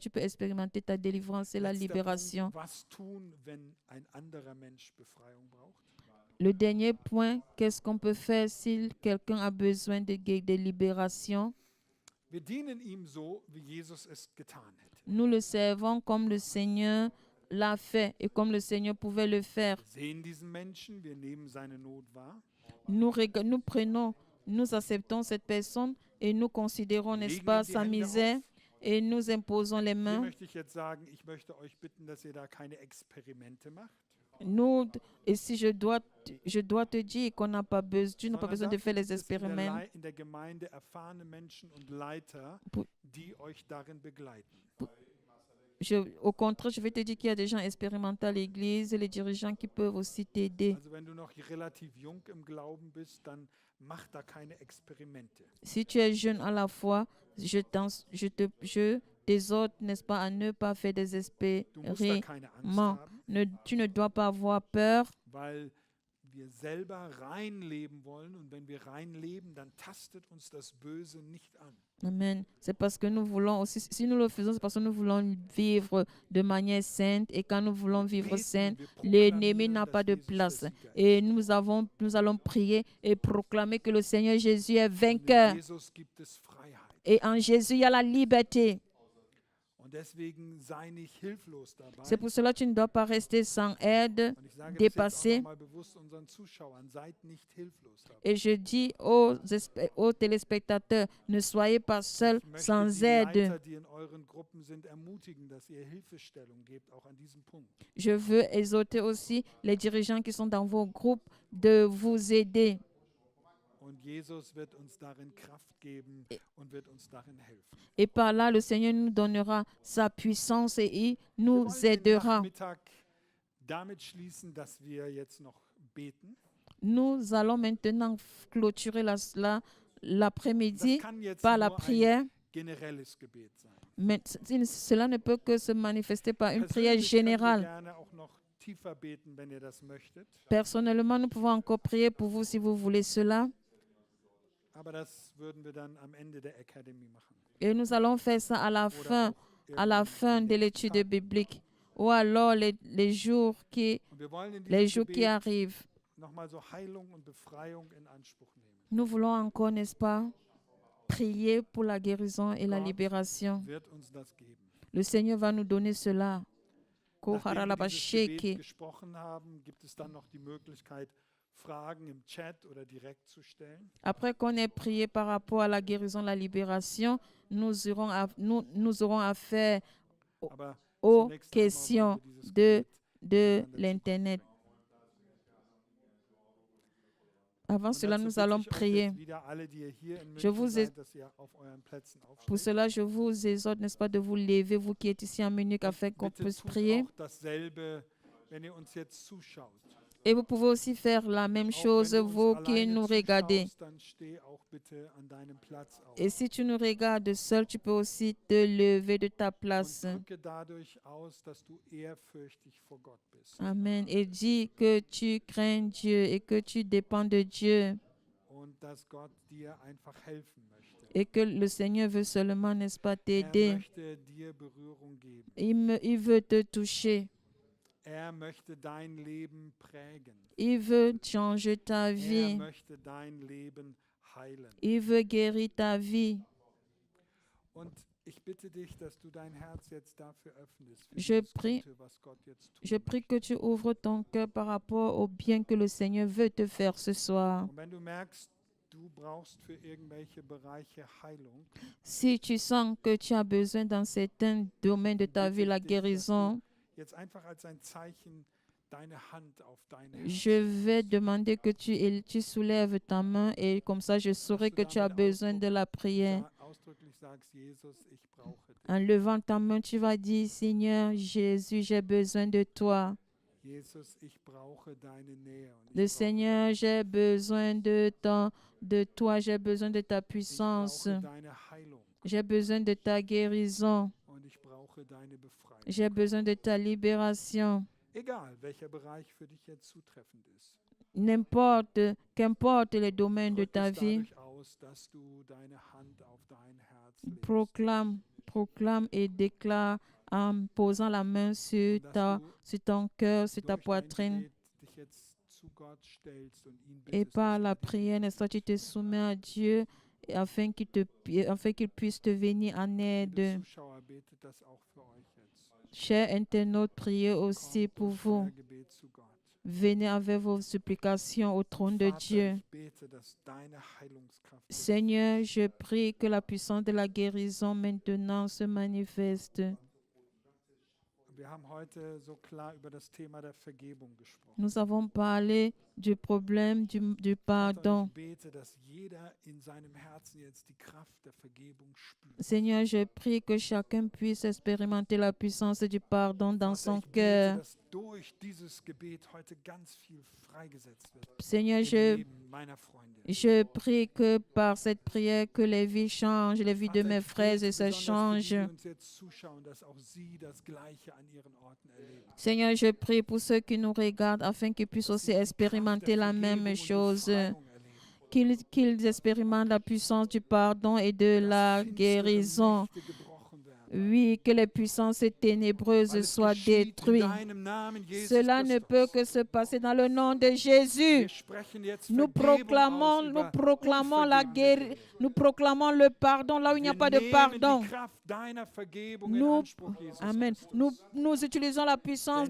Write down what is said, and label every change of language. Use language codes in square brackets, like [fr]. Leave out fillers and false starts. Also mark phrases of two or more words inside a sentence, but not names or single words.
[fr] Tu peux expérimenter ta délivrance et la [de] Letzter [fr] libération. [de] Punkt, was tun, wenn ein anderer Mensch Befreiung braucht? [fr] Le dernier point, qu'est-ce qu'on peut faire si quelqu'un a besoin de libération? [de] Wir dienen ihm so, wie Jesus es getan hätte. [fr] Nous le servons comme le Seigneur l'a fait et comme le Seigneur pouvait le faire. [de] Wir sehen diesen Menschen, wir nehmen seine Not wahr, [fr] Nous prenons, nous acceptons cette personne et nous considérons, n'est-ce [de] legen [fr] pas, [de] ihm die [fr] sa [de] Hände [fr] misère [de] auf. [fr] et nous imposons les [de] Hier [fr] mains. [de] möchte ich jetzt sagen, ich möchte euch bitten, dass ihr da keine Experimente macht, [fr] Et si je dois te dire qu'on n'a pas besoin, tu n'as pas [de] sondern [fr] besoin de [de] dafür [fr] faire les [de] gibt es in der [fr] expériments. [de] in der Gemeinde erfahrene Menschen und Leiter, [fr] Pour- [de] die euch darin begleiten. [fr] Au contraire, je vais te dire qu'il y a des gens expérimentés à l'église et les dirigeants qui peuvent aussi t'aider. [de] Also wenn du noch relativ jung im Glauben bist, dann mach da keine Experimente. [fr] Si tu es jeune à la fois, je t'exhorte, n'est-ce pas, à ne pas faire des [de] Du musst da [fr] expériments. [de] keine Angst haben, [fr] Tu ne dois pas avoir peur [de] weil wir selber rein leben wollen und wenn wir rein leben, dann tastet uns das Böse nicht an. Amen. [fr] C'est parce que nous voulons aussi, si nous le faisons, c'est parce que nous voulons vivre de manière sainte. Et quand nous voulons vivre [de] Beten [fr] sainte, [de] und wir [fr] l'ennemi [de] proklamieren, [fr] n'a [de] dass [fr] pas de [de] Jesus der [fr] place. [de] Sieger ist. [fr] Et nous allons prier et proclamer que le Seigneur Jésus est [de] Und in [fr] vainqueur. [de] Jesus gibt es Freiheit. [fr] Et en Jésus, il y a la liberté. [de] Und deswegen sei nicht hilflos dabei. [fr] C'est pour cela que tu ne dois pas rester sans aide. [de] Und ich sage das jetzt [fr] dépassé. [de] auch nochmal bewusst unseren Zuschauern, seid nicht hilflos dabei. [fr] Et je dis aux téléspectateurs, ne soyez pas seuls, [de] Ich möchte [fr] sans [de] die [fr] aide. [de] Leiter, die in euren Gruppen sind, ermutigen, dass ihr Hilfestellung gebt, auch an diesem Punkt. [fr] Je veux exhorter aussi les dirigeants qui sont dans vos groupes de vous aider. [de] Und Jesus wird uns darin Kraft geben und wird uns darin helfen. [fr] Et par là, le Seigneur nous donnera sa puissance et il [de] Wir [fr] nous [de] wollen den [fr] aidera. [de] Nachmittag damit schließen, dass wir jetzt noch beten. [fr] Nous allons maintenant clôturer l'après-midi [de] Das kann jetzt [fr] par la [de] nur [fr] prière. [de] ein generelles Gebet sein. [fr] Mais cela ne peut que se manifester par une prière [de] Persönlich könnt ihr [fr] générale. [de] gerne auch noch tiefer beten, wenn ihr das möchtet. [fr] Personnellement, nous pouvons encore prier pour vous si vous voulez cela. [de] Aber das würden wir dann am Ende der Academy machen. [fr] Et nous allons faire ça à la fin, [de] Oder [fr] à la [de] irgendwann [fr] fin [de] in [fr] de [de] den [fr] l'étude [de] nächsten Tagen. [fr] biblique. Ou alors les jours qui, [de] Und wir wollen in [fr] les [de] diesem [fr] jours qui [de] Gebet [fr] arrivent. [de] nochmal so Heilung und Befreiung in Anspruch nehmen. [fr] Nous voulons encore, n'est-ce pas, prier pour la guérison et la [de] Gott [fr] libération. [de] wird uns das geben. [fr] Le Seigneur va nous donner cela. [de] Nachdem wir dieses Gebet gesprochen haben, gibt es dann noch die Möglichkeit, Fragen im Chat oder direkt zu stellen. [fr] Après qu'on ait prié par rapport à la guérison, la libération, nous aurons affaire [de] Aber [fr] aux [de] zunächst einmal [fr] questions [de] wollen wir dieses [fr] de [de] Gebet [fr] l'Internet. Avant [de] Und [fr] cela, [de] dazu [fr] nous [de] bitte [fr] allons [de] ich euch [fr] prier. [de] jetzt wieder alle, die ihr hier in [fr] Je [de] München [fr] vous [de] seid, dass ihr auf euren Plätzen [fr] Pour [de] aufsteht. [fr] cela, je vous exhorte, n'est-ce pas, de vous lever, vous qui êtes ici en Munich, afin qu'on [de] Bitte [fr] puisse [de] tut [fr] prier. [de] auch dasselbe, wenn ihr uns jetzt zuschaut. [fr] Et vous pouvez aussi faire la même [de] Auch [fr] chose, [de] wenn du uns [fr] vous qui [de] alleine [fr] nous regardez. [de] zuschaust, dann steh auch bitte an deinem Platz auf. [fr] Et si tu nous regardes seul, tu peux aussi te lever de ta [de] Und [fr] place. [de] drücke dadurch aus, dass du ehrfürchtig vor Gott bist. Amen. [fr] Et dis que tu crains Dieu et que tu dépends de Dieu. [de] Und dass Gott dir einfach helfen möchte. [fr] Et que le Seigneur veut seulement, n'est-ce pas, [de] Er [fr] t'aider. [de] möchte dir Berührung geben. [fr] Il veut te toucher. [de] Er möchte dein Leben prägen. [fr] Il veut changer ta [de] Er [fr] vie. [de] möchte dein Leben heilen. [fr] Il veut guérir ta vie. [de] Und ich bitte dich, dass du dein Herz jetzt dafür öffnest, für [fr] Je [de] dieses [fr] prie- [de] Gute, was Gott jetzt tut. [fr] Je prie que tu ouvres ton cœur par rapport au bien que le Seigneur veut te faire ce soir. [de] Und wenn du merkst, du brauchst für irgendwelche Bereiche Heilung, [fr] Si tu sens que tu as besoin dans certains domaines de ta vie, la guérison, [de] jetzt einfach als ein Zeichen deine Hand auf dein [fr] je [de] Herz. [fr] vais demander que tu soulèves ta main et comme ça je saurai que tu as besoin de la prière. [de] Ausdrücklich sagst, Jesus, ich brauche dich. [fr] En levant ta main, tu vas dire, Seigneur Jésus, j'ai besoin de toi. [de] Jesus, ich brauche deine Nähe. Und [fr] Le [de] ich [fr] Seigneur, j'ai besoin de toi, j'ai besoin de ta puissance. [de] brauche deine Heilung [fr] J'ai besoin de ta guérison. [de] und ich brauche deine Befreiung. [fr] J'ai besoin de ta libération. [de] Egal, welcher Bereich für dich jetzt zutreffend ist. [fr] Qu'importe les domaines de [de] Drück [fr] ta [de] es [fr] vie, [de] dadurch aus, dass du deine Hand auf dein Herz legst. [fr] proclame et déclare en posant la main sur, sur ton cœur, sur ta [de] Durch dein [fr] poitrine. [de] Gebet dich jetzt zu Gott stellst und ihn [fr] Et [de] bittest, [fr] par [de] dass [fr] la [de] er dich [fr] prière, n'est-ce pas, tu te soumets à Dieu et afin qu'il puisse te venir en [de] Liebe [fr] aide. [de] Zuschauer, betet das auch für euch jetzt. [fr] Chers internautes, priez aussi [de] Kommt [fr] pour [de] durch [fr] vous. [de] euer Gebet zu Gott. [fr] Venez avec vos supplications au trône de [de] Vater, [fr] Dieu. [de] ich bete, dass deine Heilungskraft jetzt [fr] Seigneur, je prie que la puissance de la guérison maintenant se manifeste. [de] Wir haben heute so klar über das Thema der Vergebung gesprochen. [fr] Nous avons parlé du problème du [de] Vater, [fr] pardon. [de] und ich bete, dass jeder in seinem Herzen jetzt die Kraft der Vergebung spürt. [fr] Seigneur, je prie que chacun puisse expérimenter la puissance du pardon dans [de] Vater, [fr] son [de] ich bete, [fr] cœur. [de] dass durch dieses Gebet heute ganz viel freigesetzt wird [fr] Seigneur, [de] im Leben meiner Freunde. [fr] je prie que par cette prière, que les vies changent, les vies de [de] Vater, [fr] mes [de] ich [fr] frères [de] bete [fr] et sœurs [de] besonders für die, [fr] changent. [de] die uns jetzt zuschauen, dass auch sie das Gleiche an ihren Orten erleben. [fr] Seigneur, je prie pour ceux qui nous regardent afin qu'ils puissent [de] Dass [fr] aussi [de] sie die [fr] expérimenter [de] Kraft der [fr] la même [de] Vergebung und [fr] chose. [de] Befreiung erleben. [fr] Qu'ils expérimentent la puissance du pardon et de la [de] Dass finstere [fr] guérison. [de] Mächte gebrochen werden. [fr] Oui, que les puissances ténébreuses [de] Weil es [fr] soient [de] geschieht in [fr] détruites. [de] deinem Namen, Jesus [fr] Cela ne [de] Christus. [fr] peut que se passer dans le nom de Jésus. [de] Wir sprechen jetzt [fr] Nous [de] Vergebung [fr] proclamons, [de] aus [fr] nous [de] über [fr] proclamons la [de] unvergebene [fr] guérison, [de] Dinge. [fr] nous proclamons le pardon là où il n'y a [de] Wir [fr] pas de [de] nehmen [fr] pardon. [de] die Kraft deiner Vergebung in [fr] Nous, [de] Anspruch, Jesus [fr] Amen. [de] Christus. [fr] Nous utilisons la puissance